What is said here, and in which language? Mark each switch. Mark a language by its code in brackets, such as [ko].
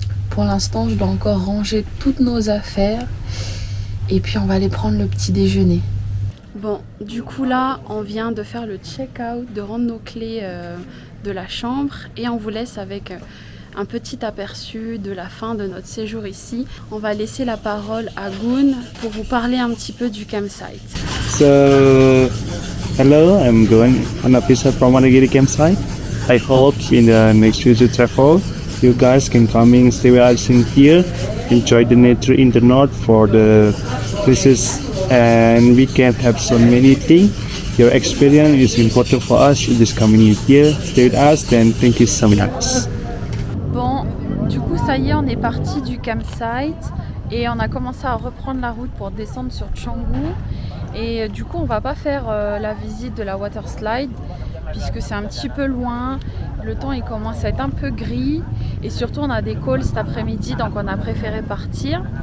[fr] Pour l'instant, je dois encore ranger toutes nos affaires et puis on va aller prendre le petit déjeuner. Bon, du coup là, on vient de faire le check-out, de rendre nos clés de la chambre et on vous laisse avec un petit aperçu de la fin de notre séjour ici. On va laisser la parole à Gun pour vous parler un petit peu du campsite. [en] So, hello, I'm going on a visit from Wanagiri campsite. I hope in the next future travel, you guys can come in, stay with us in here, enjoy the nature in the north for the places, and we can have so many things. Your experience is important for us. Just coming in here, stay with us, then thank you so much. [fr] Bon, du coup ça y est, on est parti du campsite et on a commencé à reprendre la route pour descendre sur Canggu. Et du coup on va pas faire la visite de la water slide puisque c'est un petit peu loin, le temps il commence à être un peu gris et surtout on a des calls cet après-midi donc on a préféré partir.